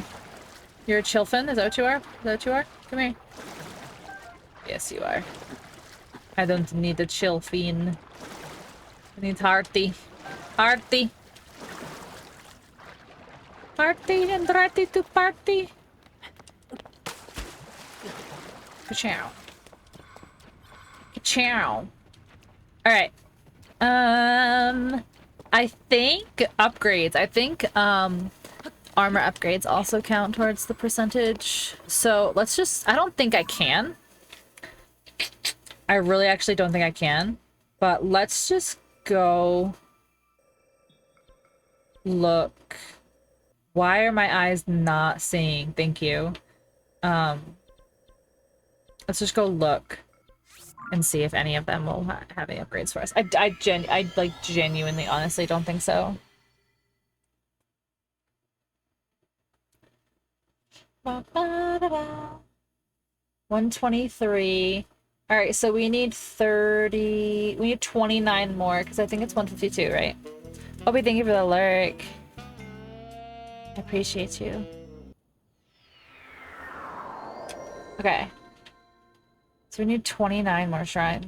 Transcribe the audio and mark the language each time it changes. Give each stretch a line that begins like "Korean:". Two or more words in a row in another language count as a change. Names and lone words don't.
English: You're a chillfin? Is that what you are? Is that what you are? Come here. Yes, you are. I don't need a chillfin. I need hearty. Hearty. Party and ready to party. Ka-chow. Ka-chow. Alright. I think upgrades. I think, armor upgrades also count towards the percentage. So let's just, I don't think I can. I really actually don't think I can. But let's just go look. Why are my eyes not seeing? Thank you. Let's just go look and see if any of them will have any upgrades for us. I like genuinely, honestly don't think so. Ba -ba -da -da. 123. All right, so we need 30. We need 29 more because I think it's 152, right? Obi, thank you for the lurk. I appreciate you. Okay. So we need 29 more shrines.